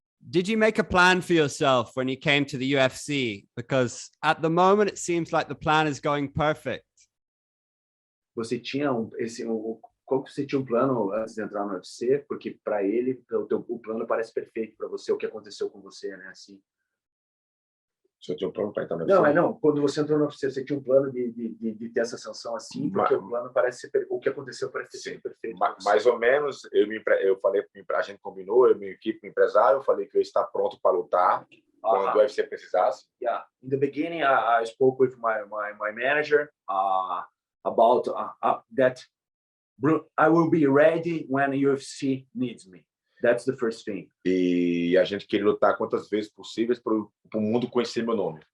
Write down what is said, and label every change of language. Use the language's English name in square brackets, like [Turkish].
[English] Did you make a plan for yourself when you came to the UFC? Because at the moment, it seems like the plan is going perfect. [Portuguese] Você tinha qual que você tinha plano antes de entrar no UFC? Porque para ele, o plano parece perfeito para você, o que aconteceu com você, né? Assim. Se eu tinha um plano para entrar no UFC? Não. Quando você entrou no UFC, você tinha um plano de ter essa ascensão assim, porque o plano parece ser, o que aconteceu parece ser perfeito. Mais ou menos, eu falei, a gente combinou, eu, minha equipe, meu empresário, eu falei que eu ia estar pronto para lutar quando o UFC precisasse. [English] Yeah, in the beginning, I spoke with my manager about that. I will be ready when UFC needs me. That's the first thing. [Portuguese] E a gente queria lutar quantas vezes possíveis para o mundo conhecer meu nome.